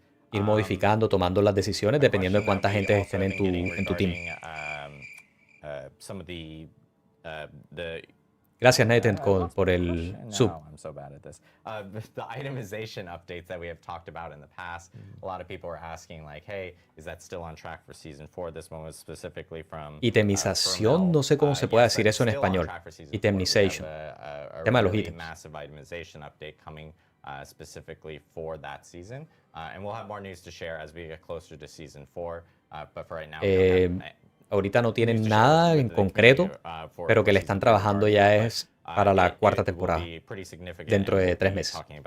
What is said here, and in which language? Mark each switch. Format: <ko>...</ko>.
<es>Ir modificando, tomando las decisiones dependiendo de cuánta gente estén en tu team. Gracias, Nathan, por el sub.</es> <en>I'm so bad at this. The itemization updates that we have talked about in the past, a lot of people are asking like, hey, is that still on track for season 4? This one was specifically from</en> <es>Itemización, no sé cómo se puede decir eso en español. Itemization. Tema de los ítems.</es> <en>Massive itemization update coming specifically for that season, and we'll have more news to share as we get closer to season 4. But for right now,</en> <es>ahorita no tienen nada en concreto, pero que le están trabajando ya es para la cuarta temporada, dentro de 3 meses.</es>